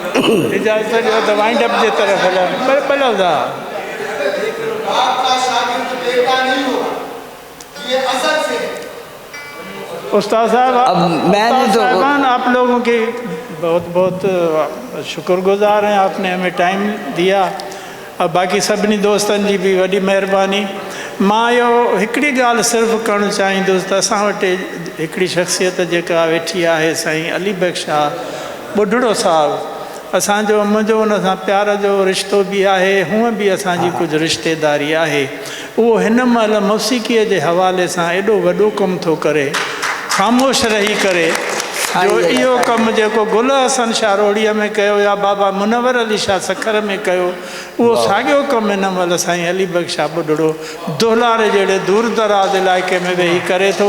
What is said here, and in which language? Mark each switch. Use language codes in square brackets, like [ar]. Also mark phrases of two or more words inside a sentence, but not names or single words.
[sd] इजाज़त वाइंड अप जे तरफ हलूं, पर استاد صاحب [ur] اب میں نے تو صاحبان آپ لوگوں کی بہت بہت شکر گزار ہیں، آپ نے ہمیں ٹائم دیا. [sd] اور باقی سبنی دوستن جی بھی وڈی مہربانی. ماں یہ ایکڑی گال صرف کرنا چاہیندुसि त असां वटि हिकिड़ी शख़्सियत जेका वेठी आहे साईं अली बेग शाह बुढड़ो साहिबु. असांजो मुंहिंजो हुन सां प्यार जो रिश्तो बि आहे, हूअं बि असांजी कुझु रिश्तेदारी आहे. उहो हिन महिल मौसीक़ीअ जे हवाले सां एॾो वॾो कमु थो करे, ख़ामोश रही करे, जो इहो कमु जेको गुल हसन शाह रोड़ीअ में कयो या बाबा मुनवर अली शाह सखर में कयो, उहो साॻियो कमु हिन महिल साईं अली बेग शाह बुढड़ो दुहलारे जहिड़े दूर दराज़ इलाइक़े में वेही करे थो.